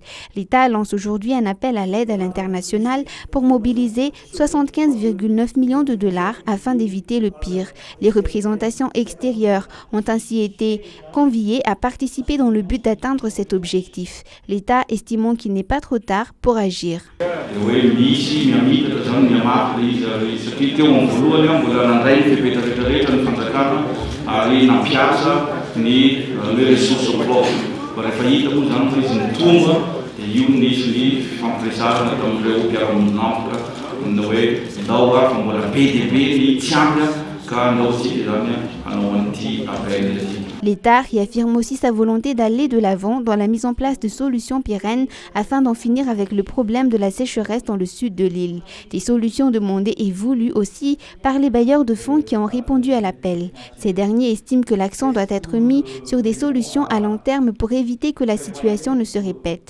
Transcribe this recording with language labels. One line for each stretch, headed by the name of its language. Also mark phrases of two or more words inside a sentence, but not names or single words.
French: L'État lance aujourd'hui un appel à l'aide à l'international pour mobiliser 75,9 millions de dollars afin d'éviter le pire. Les représentations extérieures ont ainsi été conviées à participer dans le but d'atteindre cet objectif. L'État estimant qu'il n'est pas trop tard pour agir.
Malagasy: Io nisy ny fampiresarana tamin'ireo mpiara-moninampitra ny hoe ndao fa mbola be dia be ny tsy ampy ka ndao sika zany hanao an'ity appel ity.
French: L'État réaffirme aussi sa volonté d'aller de l'avant dans la mise en place de solutions pérennes afin d'en finir avec le problème de la sécheresse dans le sud de l'île. Des solutions demandées et voulues aussi par les bailleurs de fonds qui ont répondu à l'appel. Ces derniers estiment que l'accent doit être mis sur des solutions à long terme pour éviter que la situation ne se répète.